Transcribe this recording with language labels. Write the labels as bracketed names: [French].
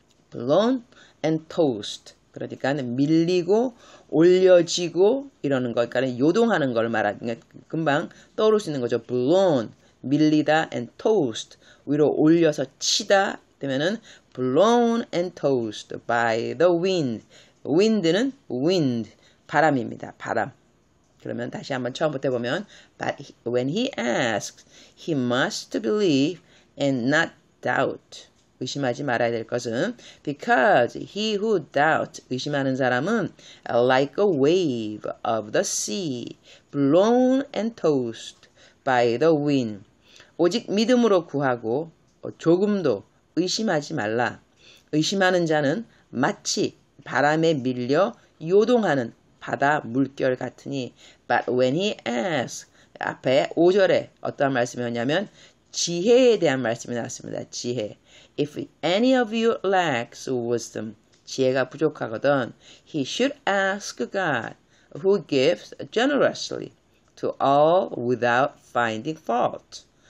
[English] blown and tossed [Korean] 그러니까 밀리고 올려지고 이러는 거 그러니까 요동하는 걸 말하는 금방 떠오를 수 있는 거죠. [English] blown [Korean] 밀리다 [English] and tossed [Korean] 위로 올려서 치다 되면은 [English] blown and tossed by the wind wind는 wind [Korean] 바람입니다. 바람 그러면 다시 한번 처음부터 해보면 [English] But when he asks, he must believe and not doubt. [Korean] 의심하지 말아야 될 것은 [English] Because he who doubts, [Korean] 의심하는 사람은 [English] like a wave of the sea, blown and tossed by the wind. [Korean] 오직 믿음으로 구하고 조금도 의심하지 말라. 의심하는 자는 마치 바람에 밀려 요동하는 바다 물결 같으니 [English] but when he asks [Korean] 앞에 5절에 어떤 말씀이었냐면 지혜에 대한 말씀이 나왔습니다. [English] 지혜 if any of you lacks wisdom [Korean] 지혜가 부족하거든 [English] he should ask God who gives generously to all without finding fault